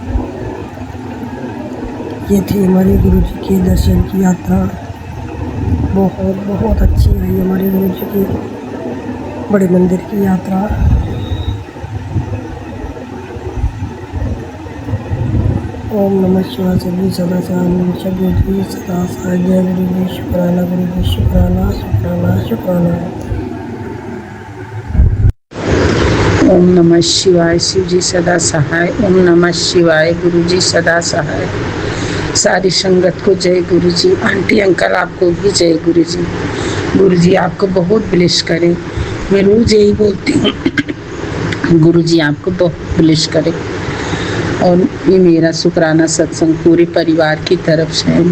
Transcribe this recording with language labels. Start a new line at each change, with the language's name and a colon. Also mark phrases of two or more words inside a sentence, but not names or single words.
Hindi: ये थी हमारी गुरु जी की दर्शन की यात्रा, बहुत अच्छी रही हमारी गुरु जी की बड़े मंदिर की यात्रा।
Sanskrit: ओम नमः शिवाय
Hindi: सभी सदा गुरु जी सदा सहाय। जय गुरु जी, शुक्राना गुरु जी, शुक्राना शुक्राना शुक्राना।
Sanskrit: ओम नमः शिवाय,
Hindi: शिव जी सदा सहाय।
Sanskrit: ओम नमः शिवाय,
Hindi: गुरु जी सदा सहाय। सारी संगत को जय गुरु जी। आंटी अंकल आपको भी जय गुरु जी। गुरु जी आपको बहुत ब्लेस करें। मैं रोज यही बोलती हूँ गुरु जी आपको बहुत ब्लेस करें। और ये मेरा शुक्राना सत्संग पूरे परिवार की तरफ से है।